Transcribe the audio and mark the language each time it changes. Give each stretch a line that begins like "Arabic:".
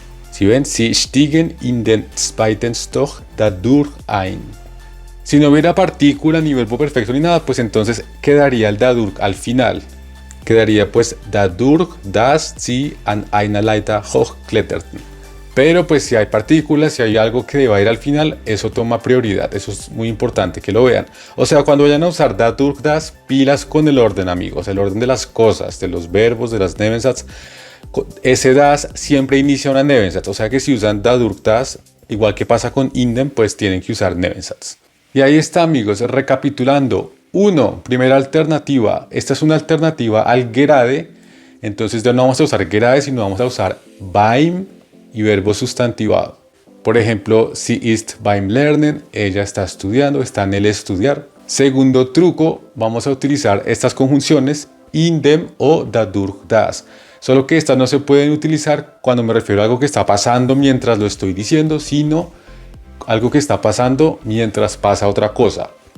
Spanish: Si ven,
German: sie stiegen in den zweiten Stock dadurch ein.
Spanish: Si no hubiera partícula ni verbo perfecto ni nada, pues entonces quedaría el dadurch al final. Quedaría pues
German: dadurch dass sie an einer Leiter hochkletterten.
Spanish: Pero pues si hay partículas, si hay algo que deba ir al final, eso toma prioridad. Eso es muy importante que lo vean. O sea, cuando vayan a usar dadurch das, pilas con el orden, amigos. El orden de las cosas, de los verbos, de las Nebensatz. Ese das siempre inicia una Nebensatz. O sea que si usan dadurch das, igual que pasa con indem, pues tienen que usar Nebensatz. Y ahí está, amigos, recapitulando. 1. Primera alternativa. Esta es una alternativa al gerade. Entonces ya no vamos a usar gerade, sino vamos a usar beim y verbo sustantivado. Por ejemplo,
German: sie ist beim Lernen.
Spanish: Ella está estudiando, está en el estudiar. Segundo truco, vamos a utilizar estas conjunciones indem o dadurch das. Solo que estas no se pueden utilizar cuando me refiero a algo que está pasando mientras lo estoy diciendo, sino algo que está pasando mientras pasa otra cosa.